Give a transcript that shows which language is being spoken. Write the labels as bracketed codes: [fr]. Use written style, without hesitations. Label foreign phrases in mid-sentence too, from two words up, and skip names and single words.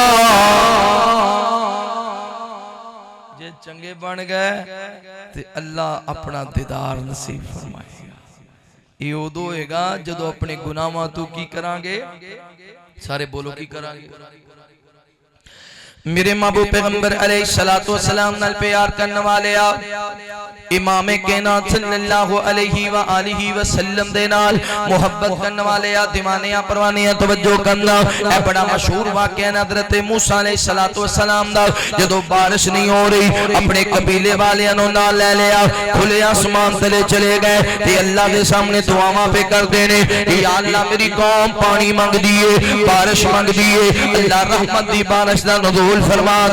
[pa] ਜੇ ਚੰਗੇ ਬਣ ਗਏ ਤੇ ਅੱਲਾਹ ਅਪਣਾ ਦੀਦਾਰ ਨਸੀਬ ਫ਼ਰਮਾਏਗਾ। ਇਹ ਉਦੋਂ ਹੋਏਗਾ ਜਦੋਂ ਅਪਣੇ ਗੁਨਾਹਾਂ ਤੋਂ ਕੀ ਕਰਾਂਗੇ, ਸਾਰੇ ਬੋਲੋ ਕੀ ਕਰਾਂਗੇ, सारे बोलो की करांगे। ਮੇਰੇ ਮਹਿਬੂਬ ਪੈਗ਼ੰਬਰ [ar] عليه الصلاة والسلام [pa] ਨਾਲ ਪਿਆਰ ਕਰਨ ਵਾਲੇ ਇਮਾਮ ਕਾਇਨਾਤ [ar] صلى الله عليه وآله وسلم [pa] ਦੇ ਨਾਲ ਮੁਹੱਬਤ ਕਰਨ ਵਾਲੇ ਦੀਵਾਨੇ ਪਰਵਾਨੇ ਤਵੱਜੋ ਕਰਨਾ। ਏ ਬੜਾ ਮਸ਼ਹੂਰ ਵਾਕਿਆ ਹੈ ਹਜ਼ਰਤ ਮੂਸਾ [ar] عليه الصلاة والسلام [pa] ਦਾ। ਜਦੋਂ ਬਾਰਿਸ਼ ਨਹੀਂ ਹੋ ਰਹੀ ਅਪਣੇ ਕਬੀਲੇ ਵਾਲਿਆਂ ਨੂੰ ਨਾਲ ਲੈ ਲਿਆ, ਖੁੱਲ੍ਹੇ ਆਸਮਾਨ ਤਲੇ ਚਲੇ ਗਏ ਤੇ ਅੱਲਾਹ ਕੇ ਸਾਮ੍ਹਣੇ ਦੁਆਵਾਂ ਪੇ ਕਰਦੇ ਨੇ [ar] يا الله [pa] ਮੇਰੀ ਕੌਮ ਪਾਣੀ ਮੰਗਦੀ ਹੈ, ਬਾਰਿਸ਼ ਮੰਗਦੀ ਹੈ, ਅੱਲਾਹ ਰਹਿਮਤ ਦੀ ਬਾਰਿਸ਼ ਦਾ ਨਜ਼ੂਲ ਫ਼ਰਮਾ ਦੇ।